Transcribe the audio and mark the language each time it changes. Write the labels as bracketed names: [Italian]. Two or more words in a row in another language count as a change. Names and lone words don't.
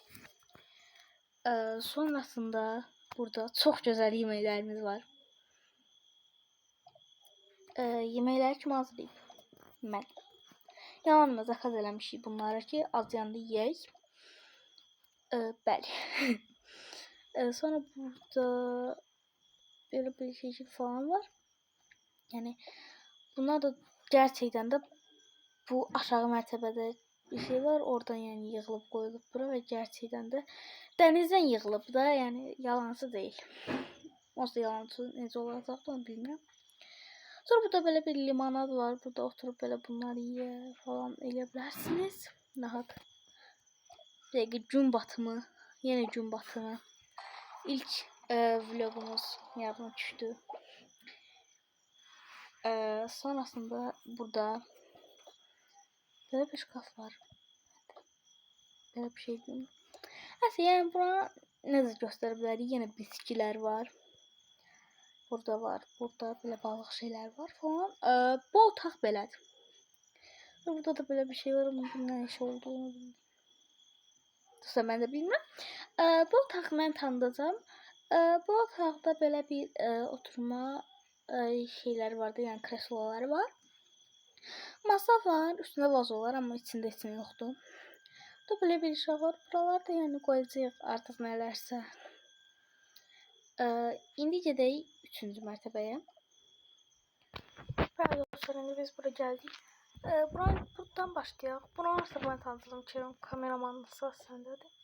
[Azerbaijani] Sonrasında burada çox gözəl yeməklərimiz var. Yeməkləri kim hazırlayıb? Mən. Yalanla zakaz eləmişik bunları ki, az yanda yeyək. Bəli. Sonra burada böyle bir şey falan var. Yani bunlar da [Turkish] gerçekten de [Azerbaijani] bu aşağı mərtəbədə bir şey var. Oradan yani yığılıb qoyulub bura və [Turkish] gerçekten de [Azerbaijani] dənizdən yığılıb da, yani yalancı deyil. Olsa yalancı necə olacaq da onu bilmirəm. Sonra burada böyle bir limonad var. Burada [Turkish] oturup böyle [Azerbaijani] bunları yiyə falan eləyə bilərsiniz. Rahat. Dəqiq gün batımı. Yenə gün batımı. İlk vlogumuz yadıma düşdü. Sonrasında burada böyle bir şkaf var. [Turkish] Böyle bir şey değil mi? Neyse, yani [Azerbaijani] buna necə göstərə bilərik? [Turkish] Yenə biskilər var. Burada var. Burada böyle balıq şeyler var falan. Bu otaq belədir. Burada da böyle bir şey var ama bunun ne iş olduğunu bilmiyorum. [Azerbaijani] Dostlar, mən də bilmirəm. Bu otağı mən tanıdacağım. Bu otaqda belə bir oturma şeyler vardı, yani kreslolar var. Masa var, üstünde vazo var ama içinde heç nə yoxdur. Burada böyle bir şey var. Buralarda yani qoyacağıq artıq nələrsə. İndi gedək 3-cü mərtəbəyə. Bəli dostlar, indi biz bura gəldik. Buradan başlayaq. Bunu artıq mən tanıdım ki, kameramanlısı səndədir.